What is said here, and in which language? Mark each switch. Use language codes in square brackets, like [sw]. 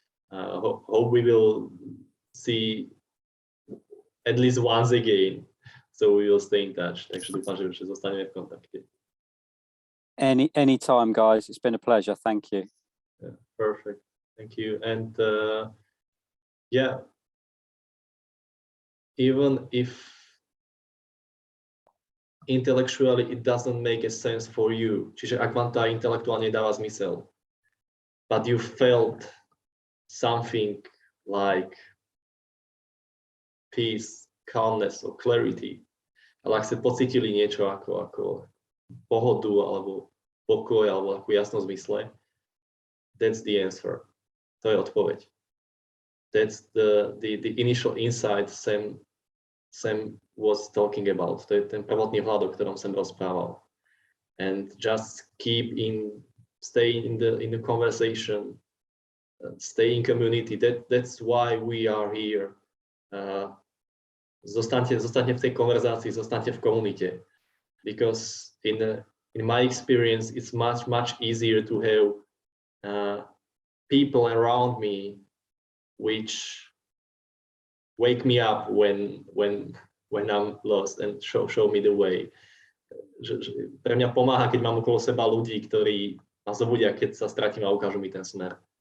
[en] Hope we will see at least once again. So we will stay in touch. [sk] Takže dúfam, že zostaneme v kontakte. [en] Anytime, guys. It's been a pleasure. Thank you. Yeah, perfect. Thank you. And yeah, even if intellectually it doesn't make a sense for you, [sk] čiže ak vám tá intelektuálne dáva zmysel, [en] but you felt something like peace, calmness or clarity, [sk] ale ak ste pocítili niečo ako pohodu alebo pokoj alebo takú jasnosť mysle, [en] that's the answer. [sk] To je odpoveď. [en] That's the initial insight Sam was talking about. [sk] To je ten prvotný vhľad, o ktorom som rozprával. [en] And just stay in the conversation, stay in community. That's why we are here. [sk] Zostaňte v tej konverzácii, zostaňte v komunite. [en] Because in my experience, it's much easier to have people around me which wake me up when I'm lost and show me the way. [sk] Pre mňa pomáha, keď mám okolo seba ľudí, ktorí ma zobudia, keď sa stratím a ukážu mi ten smer.